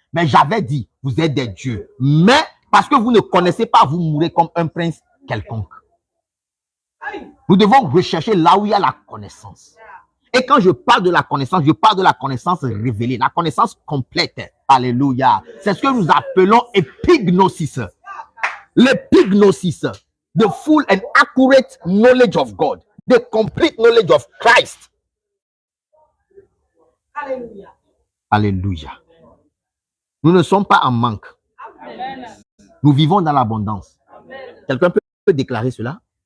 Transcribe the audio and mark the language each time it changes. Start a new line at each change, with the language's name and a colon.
French: Mais j'avais dit, vous êtes des dieux. Mais parce que vous ne connaissez pas, vous mourrez comme un prince quelconque. Nous devons rechercher là où il y a la connaissance. Et quand je parle de la connaissance, je parle de la connaissance révélée, la connaissance complète. Alléluia. C'est ce que nous appelons épignosis.
English: L'épignosis, the full and accurate knowledge of God, the complete knowledge of Christ.
French: Alléluia. Alléluia. Nous ne sommes pas en manque. Amen. Nous vivons dans l'abondance. Quelqu'un peut déclarer cela?